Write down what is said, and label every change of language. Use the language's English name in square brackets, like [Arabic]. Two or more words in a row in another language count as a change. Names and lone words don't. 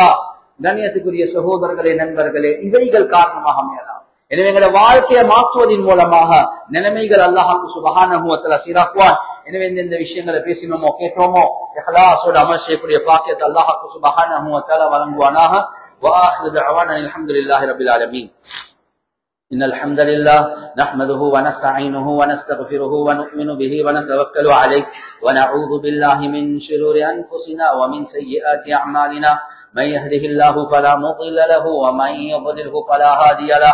[Tamil] கண்ணியத்துக்குரிய சகோதரர்களே, நண்பர்களே, இவைகள் காரணமாக அமையலாம். எனவே எங்களோட வாழ்க்கையை மாற்றுவதன் மூலமாக நிலைமைகள் அல்லாஹ் [Arabic] سبحانه وتعالى [Tamil] சீராக்குவான். எனவே இந்த விஷயங்களை பேசினோமோ கேட்டோமோ இஹ்லாஸோட அமல் செய்யக்கூடிய பாக்கியத்தை அல்லாஹ் [Arabic] سبحانه وتعالى [Tamil] வழங்குவானாக. [Arabic] وآخر دعوانا الحمد لله رب العالمين. إن الحمد لله نحمده ونستعينه ونستغفره ونؤمن به ونتوكل عليه ونعوذ بالله من شرور أنفسنا ومن سيئات أعمالنا. من يهده الله فلا مضل له ومن يضلله فلا هادي له.